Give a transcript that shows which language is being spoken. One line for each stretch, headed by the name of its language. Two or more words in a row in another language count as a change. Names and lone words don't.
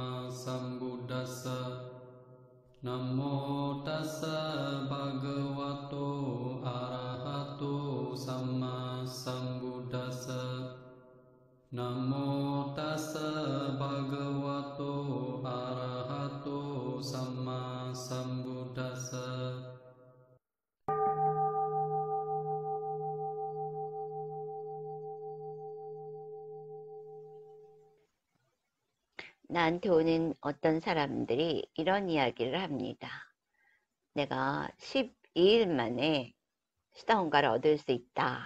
Pali: sambuddhassa Namo tassa bhagavato arahato samma sambuddhassa Namo tassa bhagavato arahato samma sambuddhassa
Korean: 나한테 오는 어떤 사람들이 이런 이야기를 합니다. 내가 12일 만에 수다원가를 얻을 수 있다.